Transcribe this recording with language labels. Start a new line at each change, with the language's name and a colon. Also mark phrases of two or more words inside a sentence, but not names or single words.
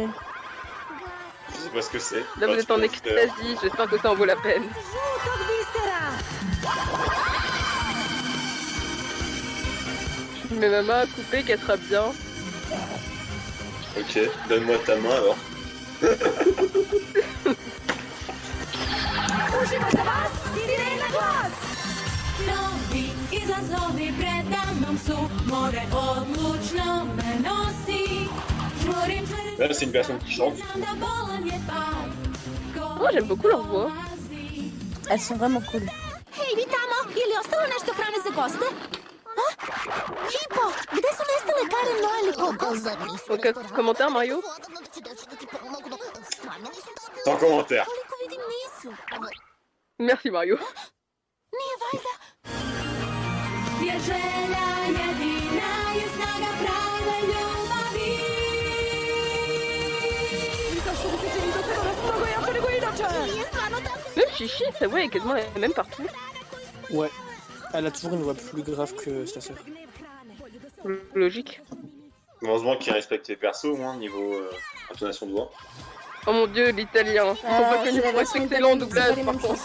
French: Je sais pas ce que c'est. Là vous êtes en extasie, j'espère que ça en vaut la peine. Je mets ma main à couper qu'elle sera bien. Ok, donne-moi ta main alors.
Croatian: Novi izazovi preda mnom su, more odlučno me nosi. Žurim, žurim,
French: Là, c'est une personne qui chante.
Croatian: da bolan je pad.
French: Oh j'aime beaucoup leur voix. Elles sont vraiment cool.
Croatian: Hej, vitamo! Je li ostalo nešto hrane za goste? A?
Serbian: Hippo, gde su nestale Karen, Noel i Coco?
French: Ok, commentaire Mario? Sans commentaire.
Croatian: Koliko vidim nisu.
French: Merci Mario.
Croatian: Nije valjda. Jer želja jedina je snaga prave ljubavi. Nije stvarno tako.
French: Même Chichi, sa voix est quasiment la même partout. Ouais. Elle a toujours une voix plus grave que sa sœur. Logique. Heureusement qu'il respecte les persos, au niveau intonation de voix. Oh mon dieu, l'italien. Ils sont pas connus pour être excellents en doublage par contre.